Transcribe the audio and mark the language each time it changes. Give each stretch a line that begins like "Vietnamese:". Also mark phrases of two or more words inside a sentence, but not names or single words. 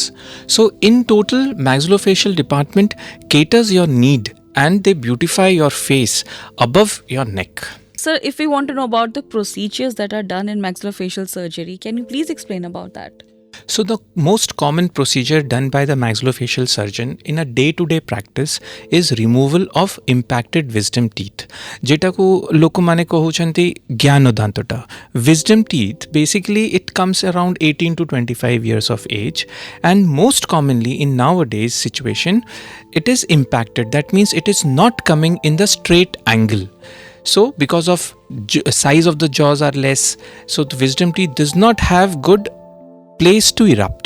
English: So in total, maxillofacial department caters your need and they beautify your face above your neck. Sir, if we want to know about the procedures that are done in maxillofacial surgery, can you please explain about that? So the most common procedure done by the maxillofacial surgeon in a day-to-day practice is removal of impacted wisdom teeth.
Odia: ଯେଟା କୁ ଲୋକ ମାନେ କହଉଛନ୍ତି ଜ୍ଞାନଦାନ୍ତଟା.
English: Wisdom teeth, basically it comes around 18 to 25 years of age, and most commonly in nowadays situation it is impacted. That means it is not coming in the straight angle. So because of size of the jaws are less, so the wisdom teeth does not have good place to erupt.